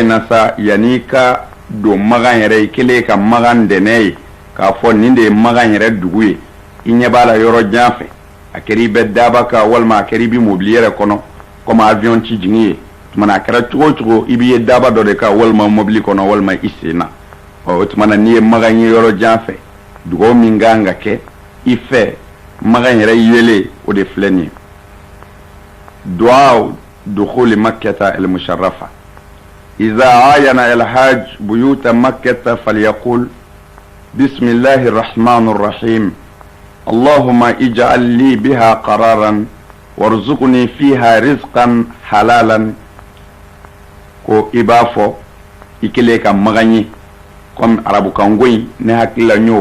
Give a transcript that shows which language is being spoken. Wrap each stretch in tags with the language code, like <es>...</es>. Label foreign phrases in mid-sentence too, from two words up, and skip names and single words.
<bm>na sa yanni i ka don magan yɛrɛ i kɛlen ka magan dɛnɛ ye k'a fɔ nin de ye magan yɛrɛ dugu ye i ɲɛ b'a la yɔrɔ jan fɛ a kɛra i bɛ daba kan walima a kɛra i bɛ mobili yɛrɛ kɔnɔ komi avion ci jigin ye tuma na a kɛra cogo o cogo i b'i ye daba dɔ de kan walima mobili kɔnɔ walima i sen na o tuma na n'i ye magan ye yɔrɔ jan fɛ dugawu min kan ka kɛ i fɛ magan yɛrɛ yele o de filɛ nin ye</bm> <ar>دعاء دخول مكة المشرفة إذا عاين الحاج بيوت مكة فليقل بسم الله الرحمن الرحيم اللهم اجعل لي بها قرارا وارزقني فيها رزقا حلالا</ar> <bm>ko ibafo ikele ka magan ye comme arabukan goyi ne hakila ɲ'o</bm>